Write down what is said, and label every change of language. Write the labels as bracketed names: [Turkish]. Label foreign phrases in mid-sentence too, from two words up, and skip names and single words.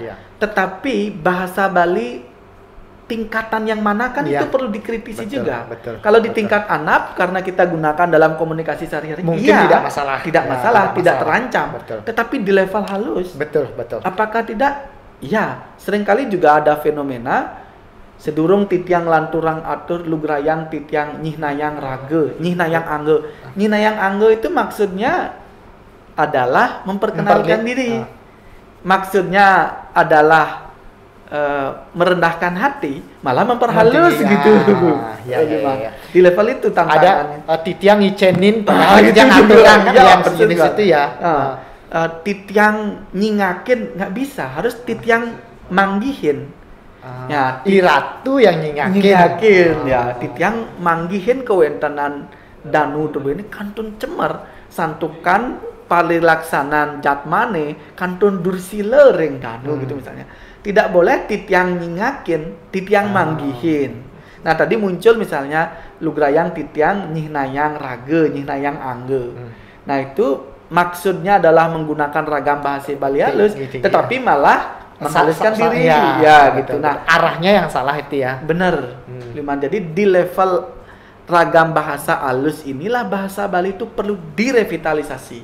[Indonesian] Tetapi bahasa Bali tingkatan yang mana kan itu perlu dikritisi juga. Kalau di tingkat anap karena kita gunakan dalam komunikasi sehari-hari, mungkin tidak masalah, tidak terancam. Tetapi di level halus, apakah tidak? Ya, seringkali juga ada fenomena [Balinese] sedurung titiang lanturang atur lugrayang titiang nyihnayang rage, nyihnayang angge. Nyihnayang angge [Indonesian] itu maksudnya adalah memperkenalkan diri. Maksudnya adalah merendahkan hati, malah memperhalus gitu. Di level itu tantangannya. Ada [Balinese] titiang ngicenin [Indonesian] padahal yang aturan kan yang sejenis itu ya. [Balinese] Titiang nyingakin [Indonesian] nggak bisa, harus [Balinese] titiang manggihin. [Indonesian] Ya, [Balinese] iratu yang nyingakin. Ya, titiang manggihin kewentenan danu tubuh ini kantun cemer santukan palilaksanan jatmane kantun dursile ring danu [Indonesian] gitu misalnya. Tidak boleh [Balinese] titiang nyingakin, titiang manggihin. [Indonesian] Nah, tadi muncul misalnya [Balinese] lugrayang titiang nyihnayang rage, nyihnayang angge. [Indonesian] Nah, itu maksudnya adalah menggunakan ragam bahasa Bali halus, tetapi malah menghaluskan diri. Gitu. Nah, arahnya yang salah itu ya. Benar. Jadi di level ragam bahasa halus inilah bahasa Bali itu perlu direvitalisasi.